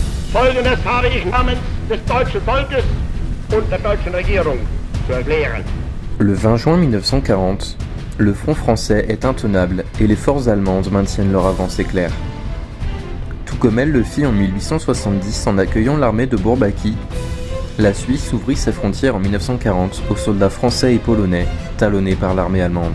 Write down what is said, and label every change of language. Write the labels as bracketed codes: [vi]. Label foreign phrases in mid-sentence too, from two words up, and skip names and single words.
[de] Folgendes habe ich namens des deutschen Volkes und der deutschen Regierung zu erklären. [fr] Le 20 juin 1940, le front français est intenable et les forces allemandes maintiennent leur avancée claire. Tout comme elle le fit en 1870 en accueillant l'armée de Bourbaki, la Suisse ouvrit ses frontières en 1940 aux soldats français et polonais talonnés par l'armée allemande.